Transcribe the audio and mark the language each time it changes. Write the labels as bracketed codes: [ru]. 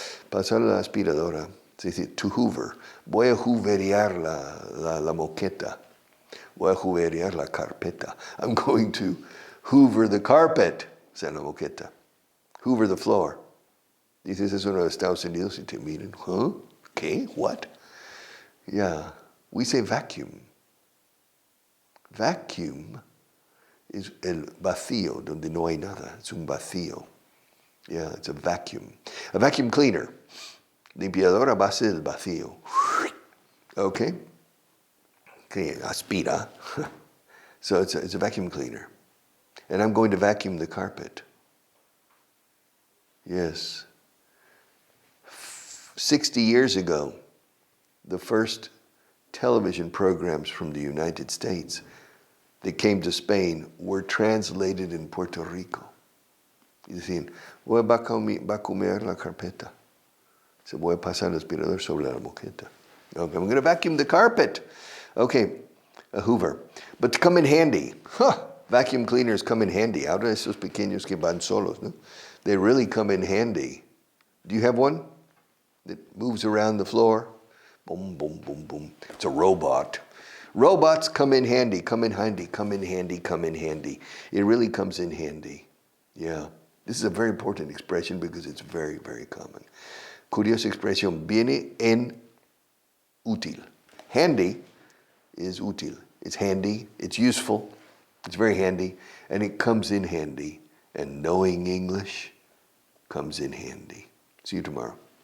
[es] Pasar la aspiradora, se dice to hoover. Voy a hooverear la moqueta. Voy a hooverear la carpeta. [en] I'm going to hoover the carpet, [es] dice la moqueta. [en] Hoover the floor. [es] Dices eso en los Estados Unidos y te miran, huh? ¿Qué? [en] What? Yeah. We say vacuum. Vacuum [es] es el vacío, donde no hay nada. Es un vacío. [en] Yeah, it's a vacuum. A vacuum cleaner. [es] Limpiadora a base del vacío. [en] Okay? [es] Que aspira. [en] So it's a vacuum cleaner. And I'm going to vacuum the carpet. Yes. 60 years ago, the first television programs from the United States that came to Spain were translated in Puerto Rico. [es] Y decían, voy a vacuumar la carpeta. Se voy a pasar el aspirador sobre la moqueta. [en] Okay, I'm going to vacuum the carpet. Okay, a Hoover. But to come in handy. Vacuum cleaners come in handy. [es] Ahora esos pequeños que van solos, ¿no? [en] They really come in handy. Do you have one that moves around the floor? Boom, boom, boom, boom. It's a robot. Robots come in handy, come in handy, come in handy, come in handy. It really comes in handy. Yeah. This is a very important expression because it's very, very common. [es] Curiosa expresión, viene en útil. [en] Handy is útil. It's handy, it's useful, it's very handy, and it comes in handy. And knowing English comes in handy. See you tomorrow.